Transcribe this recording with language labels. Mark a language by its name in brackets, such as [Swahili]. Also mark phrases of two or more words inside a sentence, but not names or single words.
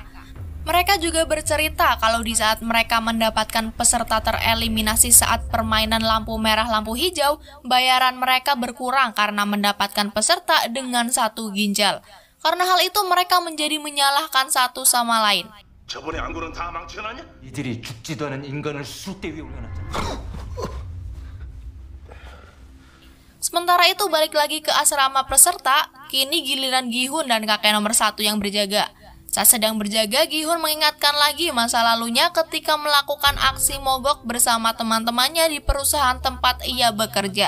[Indonesian] Mereka juga bercerita kalau di saat mereka mendapatkan peserta tereliminasi saat permainan lampu merah lampu hijau, bayaran mereka berkurang karena mendapatkan peserta dengan satu ginjal. Karena hal itu mereka menjadi menyalahkan satu sama lain. [Korean] 저번에 안 그런 다 망치나냐? 이들이 죽지도 않은 인간을 수대 위에 올려놨잖아. [Indonesian] Sementara itu balik lagi ke asrama peserta, kini giliran Gi-hun dan kakek nomor 1 yang berjaga. Saat sedang berjaga, Gi-hun mengingatkan lagi masa lalunya ketika melakukan aksi mogok bersama teman-temannya di perusahaan tempat ia bekerja.